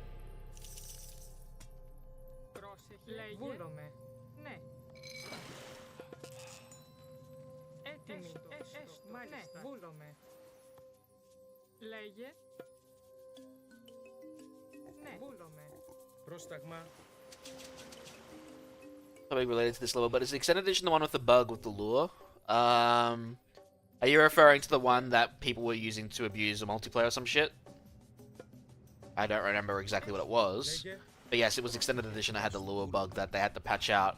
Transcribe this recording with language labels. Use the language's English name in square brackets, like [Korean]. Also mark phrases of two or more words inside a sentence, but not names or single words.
[Greek] Βούλομαι. Ναι. Έτοιμη. Μάλιστα. Ναι, βούλομαι. Λέγε. Ναι, βούλομαι. Πρόσταγμα. [English] Something related to this level, but is the extended edition the one with the bug with the lure? Are you referring to the one that people were using to abuse a multiplayer or some shit? I don't remember exactly what it was. But yes, it was extended edition that had the lure bug that they had to patch out.